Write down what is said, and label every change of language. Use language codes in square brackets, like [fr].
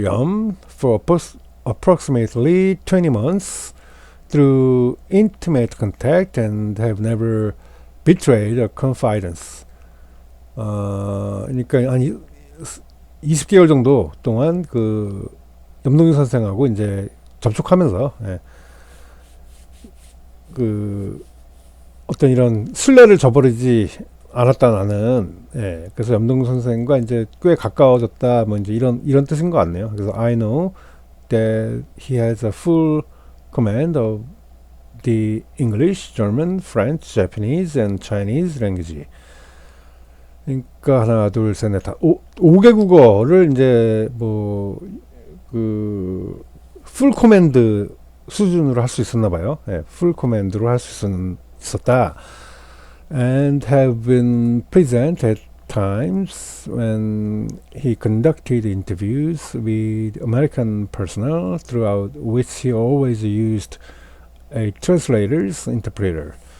[en] Yum for approximately 20 months through intimate contact and have never betrayed a confidence. [ko] 그러니까 한 20개월 정도 동안 그 염동진 선생하고 이제 접촉하면서 그 어떤 이런 신뢰를 저버리지 않았다 나는. 그래서 염동진 선생과 이제 꽤 가까워졌다 뭐 이제 이런 뜻인 것 같네요. 그래서 [en] I know that he has a full command of the English, German, French, Japanese and Chinese language. [ko] 그러니까 하나 둘 셋 넷 다 5개국어를 이제 뭐 그 풀 코맨드 수준으로 할 수 있었나 봐요. 풀 코맨드로 할 수 있었다. [en] And have been present at times when he conducted interviews with American personnel, throughout which he always used a translator's interpreter.